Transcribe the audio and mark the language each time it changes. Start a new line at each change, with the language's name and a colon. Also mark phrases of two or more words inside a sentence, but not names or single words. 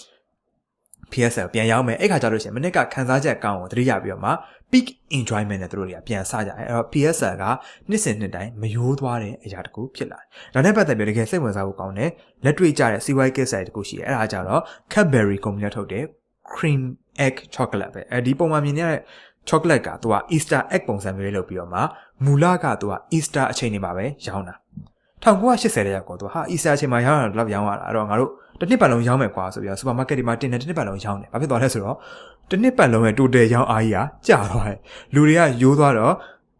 Burmese: PSR ပြန်ရောက်မယ်အဲ့ခါကျလို့ရှိရင်မနစ်ကခံစားချက်ကောင်းကိုသတိရပြီးတော့မှ
English: peak enjoyment
Burmese: နဲ့တို့တွေကပြန်စကြတယ်အဲ့တော့ PSR ကနှစ်စဉ်နှစ်တိုင်းမယိုးသွားတဲ့အရာတကူဖြစ်လာတယ်ဒါနဲ့ပတ်သက်ပြီးတကယ်စိတ်ဝင်စားဖို့ကောင်းတယ်လက်တွေ့ကြတဲ့စီးပွားရေးကိစ္စတွေတကူရှိတယ်အဲ့ဒါကြတော့ Cadbury ကုမ္ပဏီထုတ်တဲ့
English: cream egg chocolate
Burmese: ပဲအဲဒီပုံမှန်မြင်ရတဲ့ chocolate ကသူက
English: Easter egg
Burmese: ပုံစံမျိုးလေးလုပ်ပြီးတော့မှမူလကသူက Easter အချိန်နေမှာပဲရောင်းတာ 1980တဲ့ရောက်တော့သူဟာ Easter အချိန်မှာရောင်းတာတော့ရောင်းရတာအဲ့တော့ငါတို့တစ်နှစ်ပတ်လုံးရောင်းမယ်ကွာဆိုပြီးတော့ supermarket တွေမှာတင်တယ်တစ်နှစ်ပတ်လုံးရောင်းတယ်ဘာဖြစ်သွားလဲဆိုတော့တစ်နှစ်ပတ်လုံးရဲ့ total ရောင်းအားကြီးကကျသွားတယ်လူတွေကရိုးသွားတော့တ